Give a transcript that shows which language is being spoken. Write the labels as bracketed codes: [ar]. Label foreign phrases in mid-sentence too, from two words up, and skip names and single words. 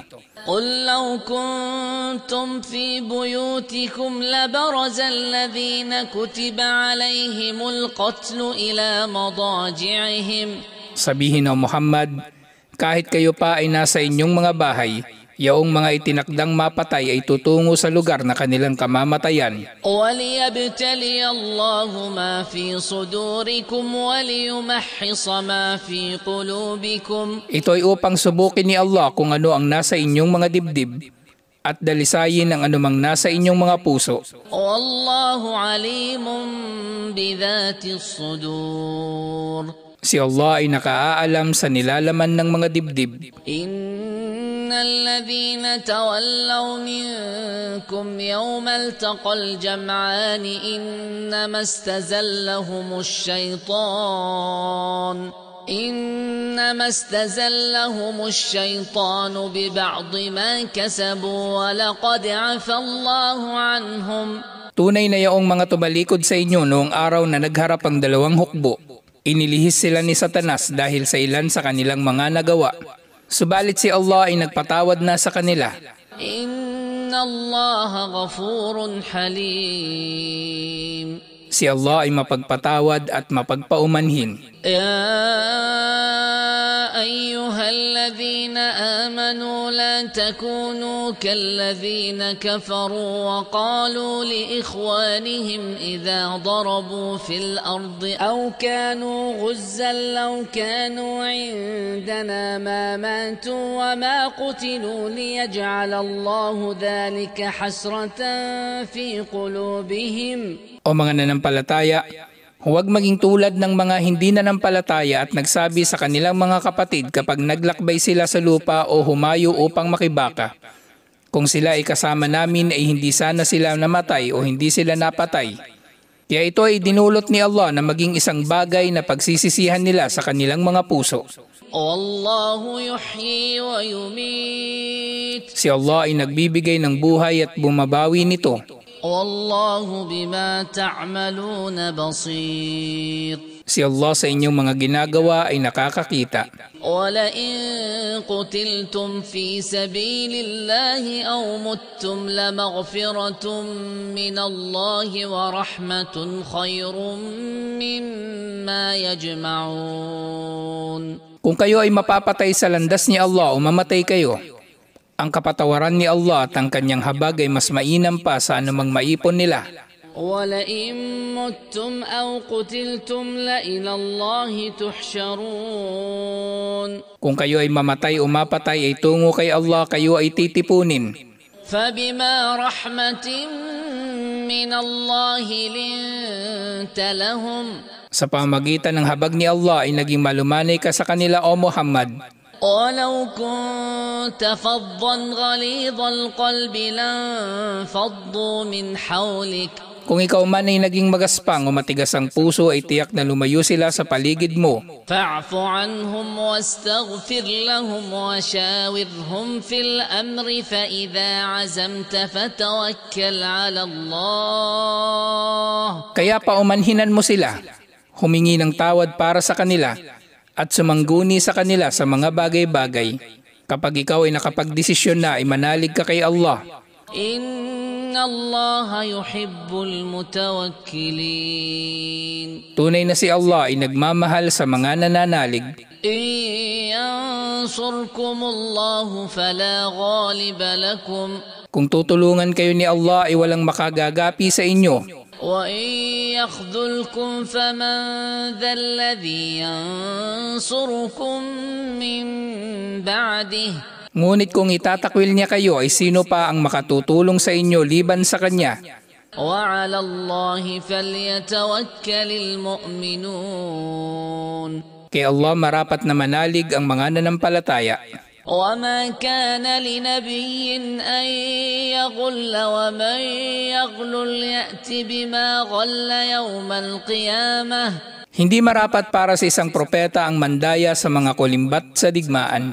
[ar] قل لو كنتم في بيوتكم لبرز الذين كتب عليهم القتل إلى مضاجعهم [tl] Sabihin o Muhammad, kahit kayo pa ay nasa inyong mga bahay, yaong mga itinakdang mapatay ay tutungo sa lugar na kanilang kamamatayan. [ar] وليبتلي الله ما في صدوركم وليمحص ما في قلوبكم [tl] Ito ay upang subukin ni Allah kung ano ang nasa inyong mga dibdib at dalisayin ang anumang nasa inyong mga puso. [ar] والله عليم بذات الصدور [tl] Si Allah ay nakaalam sa nilalaman ng mga dibdib. [ar] إن الذين تولوا منكم يوم التقى الجمعان إنما استزلهم الشيطان ببعض ما كسبوا ولقد عفى الله عنهم [tl] Tunay na yaong mga tumalikod sa inyo noong araw na nagharap ang dalawang hukbo. Inilihis sila ni Satanas dahil sa ilan sa kanilang mga nagawa. Subalit si Allah ay nagpatawad na sa kanila. [ar] إن الله غفور حليم [tl] Si Allah ay mapagpatawad at mapagpaumanhin. [ar] يا أيها الذين آمنوا لا تكونوا كالذين كفروا وقالوا لإخوانهم إذا ضربوا في الأرض أو كانوا غزا لو كانوا عندنا ما ماتوا وما قتلوا ليجعل الله ذلك حسرة في قلوبهم [tl] O mga nanampalataya, huwag maging tulad ng mga hindi nanampalataya at nagsabi sa kanilang mga kapatid kapag naglakbay sila sa lupa o humayo upang makibaka. Kung sila ay kasama namin ay hindi sana sila namatay o hindi sila napatay. Kaya ito ay dinulot ni Allah na maging isang bagay na pagsisisihan nila sa kanilang mga puso. [ar] والله يحيي ويميت. [tl] Si Allah ay nagbibigay ng buhay at bumabawi nito. [ar] والله بما تعملون بصير. [tl] Si Allah sa inyong mga ginagawa ay nakakakita. [ar] وَلَئِن قُتِلْتُمْ فِي سَبِيلِ اللَّهِ أَوْ مُتُّمْ لَمَغْفِرَةٌ مِّنَ اللَّهِ وَرَحْمَةٌ خَيْرٌ مِّمَّا يَجْمَعُونَ. [tl] Kung kayo ay mapapatay sa landas ni Allah o mamatay kayo, ang kapatawaran ni Allah at ang kanyang habag ay mas mainam pa sa anumang maipon nila. [ar] وَلَئِن مُتُّمْ أَوْ قُتِلْتُمْ لَإِلَى اللَّهِ تُحْشَرُونَ. [tl] Kung kayo ay mamatay o mapatay ay tungo kay Allah kayo ay titipunin. [ar] فَبِمَا رَحْمَةٍ مِّنَ اللَّهِ لِنتَ لَهُمْ. [tl] Sa pamagitan ng habag ni Allah ay naging malumanay ka sa kanila o Muhammad. [ar] وَلَوْ كُنْتَ فَظًّا غَلِيظَ الْقَلْبِ لَانفَضُّوا مِنْ حَوْلِكَ. [tl] Kung ikaw man ay naging magaspang o matigas ang puso ay tiyak na lumayo sila sa paligid mo. [ar] فَاعْفُ عَنْهُمْ وَاسْتَغْفِرْ لَهُمْ وَشَاوِرْهُمْ فِي الْأَمْرِ فَإِذَا عَزَمْتَ فَتَوَكَّلْ عَلَى اللَّهِ. [tl] Kaya paumanhinan mo sila, humingi ng tawad para sa kanila, at sumangguni sa kanila sa mga bagay-bagay. Kapag ikaw ay nakapagdesisyon na ay manalig ka kay Allah. [ar] إن الله يحب المتوكلين. [tl] Tunay na si Allah ay nagmamahal sa mga nananalig. [ar] إن ينصركم الله فلا غالب لكم. [tl] Kung tutulungan kayo ni Allah ay walang makagagapi sa inyo. [ar] وَإِن يَخْذُلْكُمْ فَمَنْ ذَا الَّذِي يَنْصُرُكُمْ مِنْ بَعْدِهِ. [tl] Ngunit kung itatakwil niya kayo ay sino pa ang makatutulong sa inyo liban sa kanya? [ar] وَعَلَى اللَّهِ فَلْيَتَوَكَّلِ الْمُؤْمِنُونَ. [tl] Kay Allah marapat na manalig ang mga nanampalataya. [ar] وَمَا كَانَ لِنَبِيٍّ أَن يَغُلَّ وَمَن يَغْلُلْ يَأْتِ بِمَا غَلَّ يَوْمَ الْقِيَامَةِ. [tl] Hindi marapat para sa isang propeta ang mandaya sa mga kulimbat sa digmaan.